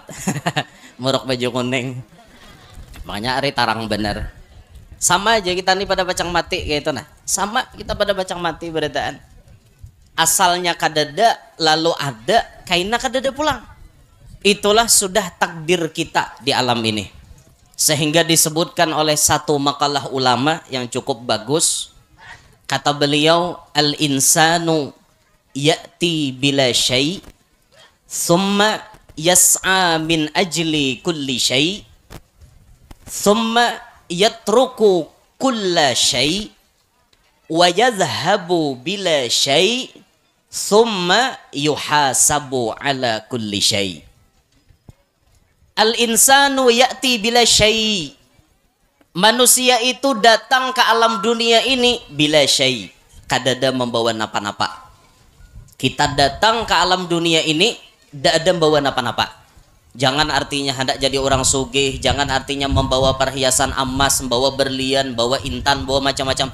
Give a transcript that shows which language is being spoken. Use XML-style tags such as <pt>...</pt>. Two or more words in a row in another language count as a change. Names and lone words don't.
<bjn>Muruk baju kuning. Makanya hari tarang bener. Sama aja kita nih pada bacang mati gitu nah. Sama kita pada bacang mati beritaan. Asalnya kadada lalu ada kaina kadada pulang.</bjn> <id>Itulah sudah takdir kita di alam ini. Sehingga disebutkan oleh satu makalah ulama yang cukup bagus. Kata beliau,</id> <ar>الإنسان يأتي بلا شيء ثم يسعى من أجل كل شيء ثم يترك كل شيء ويذهب بلا شيء ثم يحاسب على كل شيء'. الإنسان يأتي بلا شيء'.</ar> <id>Manusia itu datang ke alam dunia ini</id> <ar>بلا شيء'.</ar> <bjn>Kadada membawa napa-napa. Kita datang ke alam dunia ini tidak ada membawa napa-napa. Jangan artinya hendak jadi orang sugih, jangan artinya membawa perhiasan emas, membawa berlian, bawa intan, bawa macam-macam.</bjn>